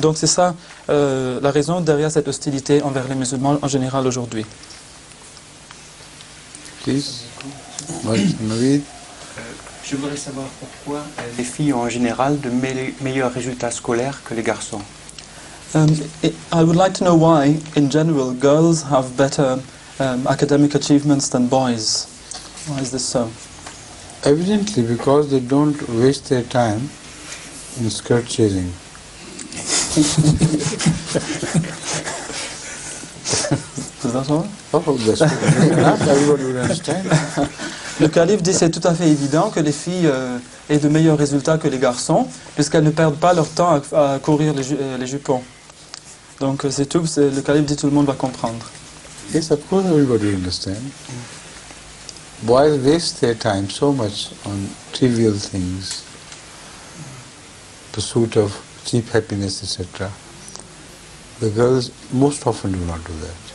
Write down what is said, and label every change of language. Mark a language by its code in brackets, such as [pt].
[fr] Donc c'est ça la raison derrière cette hostilité envers les musulmans en général aujourd'hui. [en] Please, Naveed. [fr] Je voudrais savoir pourquoi les filles ont en général de meilleurs résultats scolaires que les garçons. [en] I would like to know why, in general, girls have better academic achievements than boys. Why is this so? Evidently because they don't waste their time in skirt chasing. Is that all? Oh, that's good enough, everybody will understand. [fr] Le calife dit c'est tout à fait évident que les filles aient de meilleurs résultats que les garçons, puisqu'elles ne perdent pas leur temps à courir les jupons. Donc c'est tout, le calife dit tout le monde va comprendre. [en] Yes, of course everybody will understand. Boys waste their time so much on trivial things, pursuit of cheap happiness, etc. The girls most often do not do that.